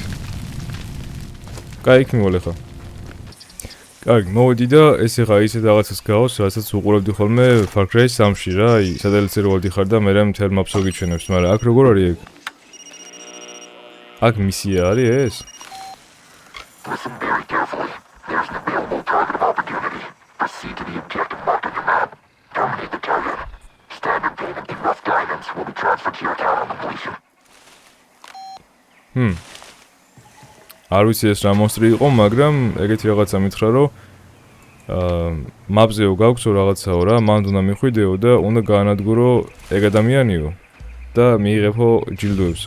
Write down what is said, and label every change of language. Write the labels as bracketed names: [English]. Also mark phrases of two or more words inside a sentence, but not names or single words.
[Georgian] კაი, იქ მივალე ხა. კარგი, მოვედი და ეს ეხა ისეთ რაღაცას გავს, რასაც უყურებდი ხოლმე Far Cry 3-ში რა, აი სატელიტზე რო ვადიხარ და მე მთელ მაპს გიჩვენებს, მაგრამ აქ როგორ არის ეგ? აქ მისია არის ეს? [English] Listen very carefully. There's an available target opportunity. Proceed to the objective marked on your map. Terminate the target. Standard payment and rough guidance will be transferred to your account on completion. [Georgian] არ ვიცი ეს რა მონსტრი იყო, მაგრამ ეგეთი რაღაცა მითხრა, რომ მაპზეო გაქვს რაღაცაო რა, მანდ უნდა მიხვიდეო და უნდა გაანადგურო ეგ ადამიანიო და მიიღებო ჯილდოებსო.